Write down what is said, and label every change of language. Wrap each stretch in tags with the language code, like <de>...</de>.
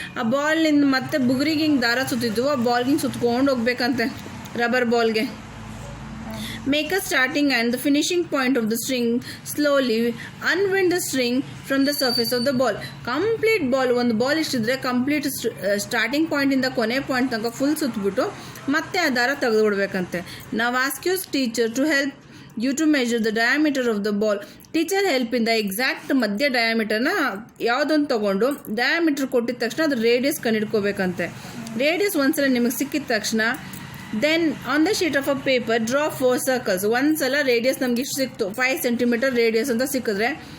<kn>ಆ ಬಾಲ್ನಿಂದ ಮತ್ತೆ ಬುಗ್ರಿಗೆ ಹಿಂಗೆ ದಾರ ಸುತ್ತಿದ್ದು ಆ ಬಾಲ್ಗೆ ಹಿಂಗೆ ಸುತ್ಕೊಂಡು ಹೋಗ್ಬೇಕಂತೆ rubber ಬಾಲ್ಗೆ.</kn> <en>Make a starting and the finishing point of the string. Slowly unwind the string from the surface of the ball.</en> <kn>Complete ball, ಒಂದು ball ಇಷ್ಟಿದ್ರೆ complete starting ಪಾಯಿಂಟಿಂದ ಕೊನೆ point ತನಕ ಫುಲ್ ಸುತ್ತಬಿಟ್ಟು ಮತ್ತೆ ಆ ದಾರ ತೆಗೆದು ಬಿಡ್ಬೇಕಂತೆ.</kn> <en>ನಾವು ask use teacher to help you to measure the diameter of the ball.</en> <kn>Teacher ಹೆಲ್ಪಿಂದ exact ಮಧ್ಯ ಡಯಾಮೀಟರ್ನ ಯಾವುದೊಂದು ತೊಗೊಂಡು ಡಯಾಮೀಟರ್ ಕೊಟ್ಟಿದ ತಕ್ಷಣ ಅದು ರೇಡಿಯಸ್ ಕಂಡುಹಿಡ್ಕೋಬೇಕಂತೆ. ರೇಡಿಯಸ್ ಒಂದ್ಸಲ ನಿಮಗೆ ಸಿಕ್ಕಿದ ತಕ್ಷಣ</kn> <en>Then on the sheet of a paper draw 4 circles.</en> <kn>ಒಂದ್ಸಲ ರೇಡಿಯಸ್ ನಮ್ಗೆ ಇಷ್ಟು ಸಿಕ್ತು, 5 ಸೆಂಟಿಮೀಟರ್ ರೇಡಿಯಸ್ ಅಂತ ಸಿಕ್ಕಿದ್ರೆ</kn>